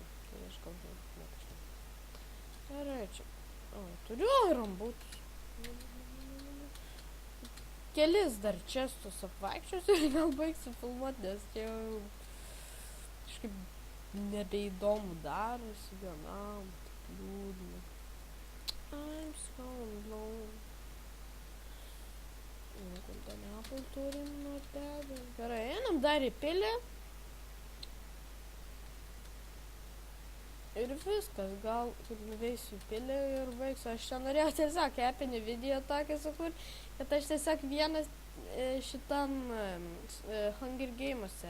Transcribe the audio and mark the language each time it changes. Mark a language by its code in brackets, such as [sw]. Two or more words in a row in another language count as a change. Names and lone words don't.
[lt] Tai aš kalbu, nežinau. Gerai, čia. O, turiu rambutus. Kelis dar čestus apvaikščiosiu ir gal baigsiu filmuoti, nes čia jau kažkaip nebeįdomu darosi vienam, taip liūdna. [en] I'm so alone. Golden apple [lt] turim nuo tebe. Gerai, einam dar į pilį. Ir viskas, gal nuveisiu į pilį ir baigsiu. Aš čia norėjau tiesiog epinį video tokį sukurti, kad aš tiesiog vienas šitam Hunger Games'e.